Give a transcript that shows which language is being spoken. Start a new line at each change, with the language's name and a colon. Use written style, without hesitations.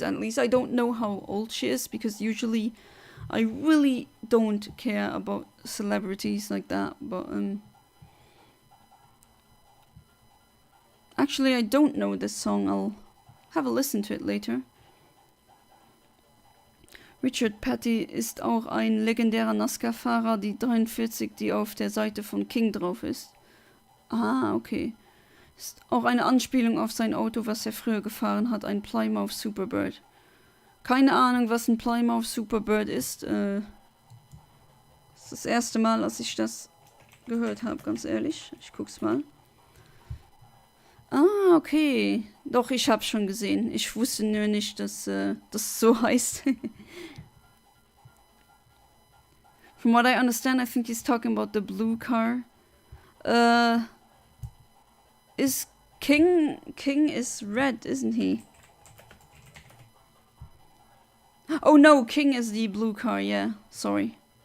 English: At least I don't know how old she is, because usually I really don't care about celebrities like that. But actually I don't know this song. I'll have a listen to it later.
German: Richard Petty ist auch ein legendärer NASCAR-Fahrer, die 43, die auf der Seite von King drauf ist. Ah, okay. Ist auch eine Anspielung auf sein Auto, was er früher gefahren hat, ein Plymouth Superbird. Keine Ahnung, was ein Plymouth Superbird ist. Das ist das erste Mal, dass ich das gehört habe, ganz ehrlich. Ich guck's mal. Ah, okay. Doch, ich hab's schon gesehen. Ich wusste nur nicht, dass das so heißt.
English: From what I understand, I think he's talking about the blue car. Is King is red, isn't he? Oh no, King is the blue car, yeah, sorry.